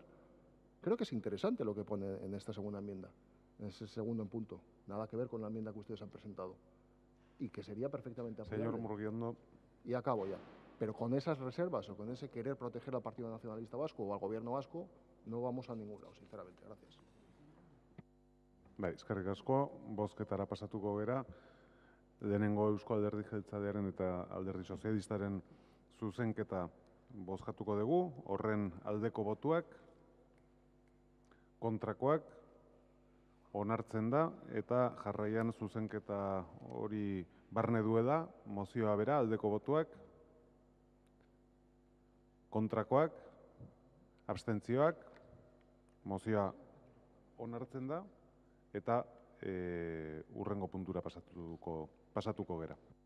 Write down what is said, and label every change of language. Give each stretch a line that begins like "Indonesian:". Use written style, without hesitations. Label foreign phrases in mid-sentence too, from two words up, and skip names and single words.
Spanish: Creo que es interesante lo que pone en esta segunda enmienda, en ese segundo punto. Nada que ver con la enmienda que ustedes han presentado. Y que sería perfectamente apoyable. Señor Murguiondo. Y acabo ya. Pero con esas reservas o con ese querer proteger al Partido Nacionalista Vasco o al Gobierno vasco, no vamos a ningún lado, sinceramente. Gracias.
Basque: Bai, eskerrik asko, bozketara pasatuko gera, lehenengo Eusko Alderdi Jeltzalearen eta Alderdi Sozialistaren zuzenketa bozkatuko dugu, horren aldeko botuak, kontrakoak, onartzen da, eta jarraian zuzenketa hori barne duela, mozioa bera, aldeko botuak, kontrakoak, abstentzioak, mozioa onartzen da, eta hurrengo puntura pasatuko gera.